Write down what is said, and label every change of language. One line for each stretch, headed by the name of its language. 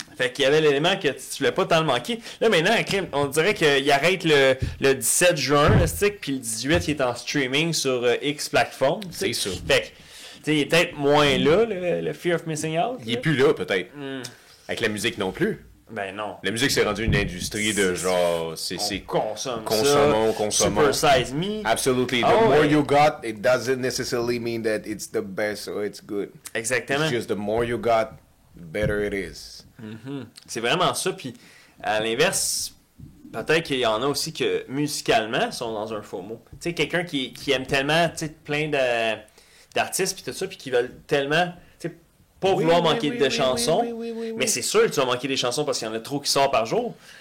French: Fait qu'il y avait l'élément que tu voulais pas tant le manquer. Là, maintenant, on dirait qu'il arrête le 17 juin, le stick, puis le 18, il est en streaming sur X plateforme. C'est ça. Fait que, tu sais, il est peut-être moins là, le Fear of Missing Out. Il est plus là, peut-être. Avec la musique non plus. Ben non. La musique, c'est rendu une industrie de genre... On consomme consommons.
English: Super Size Me. Absolutely. The more you got, it doesn't necessarily mean that it's the best or it's good.
French: Exactement.
English: It's just the more you got, the better it is.
French: C'est vraiment ça. Puis, à l'inverse, peut-être qu'il y en a aussi que, musicalement, sont dans un FOMO. Tu sais, quelqu'un qui aime tellement, tu sais, plein d'artistes, puis tout ça, puis qui veulent tellement... Pas vouloir manquer de chansons, mais c'est sûr que tu vas manquer des chansons parce qu'il y en a trop qui sortent par jour.